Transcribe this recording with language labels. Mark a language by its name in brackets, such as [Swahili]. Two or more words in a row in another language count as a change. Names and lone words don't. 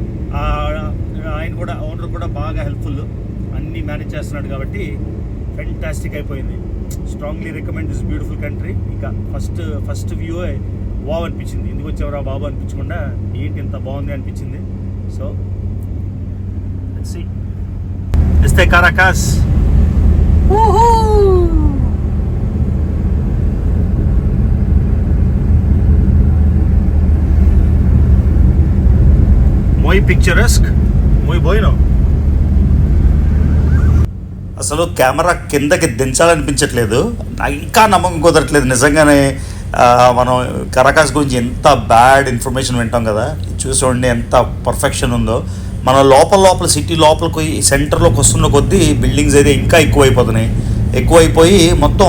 [Telugu] ఆయన కూడా, ఓనర్ కూడా బాగా హెల్ప్ఫుల్, అన్నీ మేనేజ్ చేస్తున్నాడు కాబట్టి ఫెంటాస్టిక్ అయిపోయింది. [English] Strongly recommend this beautiful country. ఇంకా first view wow అనిపించింది. [Telugu] ఎందుకు వచ్చేవరా బాబు అనిపించకుండా ఏంటి ఇంత బాగుంది అనిపించింది. [Spanish] సో Este Caracas. Muy picturesque, muy bueno. [Telugu] అసలు కెమెరా కిందకి దించాలనిపించట్లేదు, ఇంకా నమ్మకం కుదరట్లేదు నిజంగానే. మనం కరాకాస్ గురించి ఎంత [English] bad information [Telugu] వింటాం కదా, చూసుకోండి ఎంత పర్ఫెక్షన్ ఉందో. మన లోపల సిటీ లోపలికి సెంటర్లోకి వస్తున్న కొద్దీ బిల్డింగ్స్ అయితే ఇంకా ఎక్కువైపోయి మొత్తం.